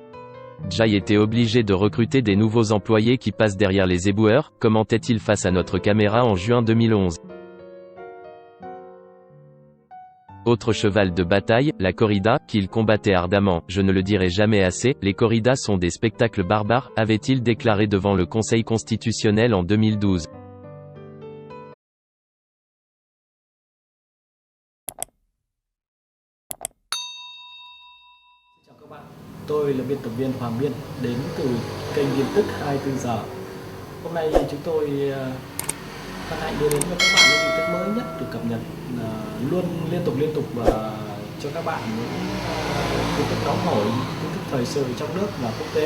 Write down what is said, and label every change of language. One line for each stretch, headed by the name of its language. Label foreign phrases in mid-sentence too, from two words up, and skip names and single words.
French: Jai était obligé de recruter des nouveaux employés qui passent derrière les éboueurs, commentait-il face à notre caméra en juin 2011. Autre cheval de bataille, la corrida, qu'il combattait ardemment, je ne le dirai jamais assez, les corridas sont des spectacles barbares, avait-il déclaré devant le Conseil constitutionnel en 2012.
Vietnamese: Chào các bạn, tôi là biên tập viên Hoàng Biên, đến từ kênh tin tức 24 giờ. Hôm nay chúng tôi hân hạnh đưa đến cho các bạn những tin tức mới nhất được cập nhật luôn liên tục cho các bạn những tin tức nóng hổi, tin tức thời sự trong nước và quốc tế.